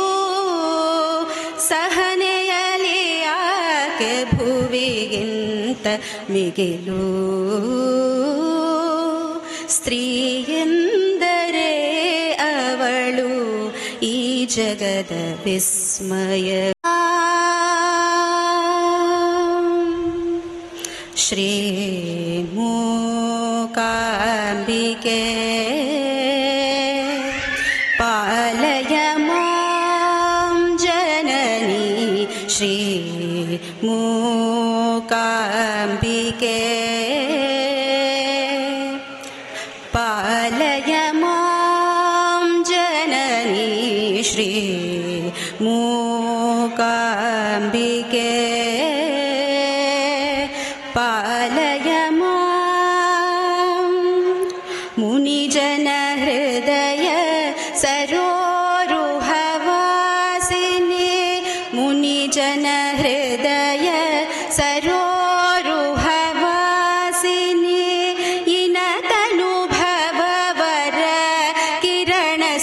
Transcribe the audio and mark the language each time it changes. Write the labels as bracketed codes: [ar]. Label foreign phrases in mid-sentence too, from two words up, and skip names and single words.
[kn] ಸಹನೆಯಲ್ಲಿ ಆಕೆ ಭುವಿಗಿಂತ ಮಿಗಿಲು ಸ್ತ್ರೀಯೆಂದರೆ ಅವಳು ಈ ಜಗದ ವಿಸ್ಮಯ [sa] ಶ್ರೀ ಮೂಕಾಂಬಿಕೆ ಪಾಲಯ ಮಾಂ ಜನನಿ ಶ್ರೀ ಮೂಕಾಂಬಿಕೆ ಪಾಲಯ ಮಾಂ ಜನನಿ ಶ್ರೀ ಮೂಕಾಂಬಿಕೆ ಪಾಲಯ ಮಾಂ ಮುನಿಜನ ಹೃದಯ ಸರೋರುಹವಾಸಿನಿ ಮುನಿಜನ ಹೃದಯ ಸರೋರುಹವಾಸಿನಿ ಇನತನುಭವವರ ಕಿರಣ